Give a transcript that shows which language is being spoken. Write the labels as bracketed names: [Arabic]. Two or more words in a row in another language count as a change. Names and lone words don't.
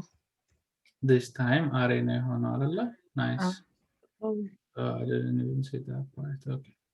[English] this time array [Amharic] ነው የሆነው አይደለ [English] nice I didn't even see that part okay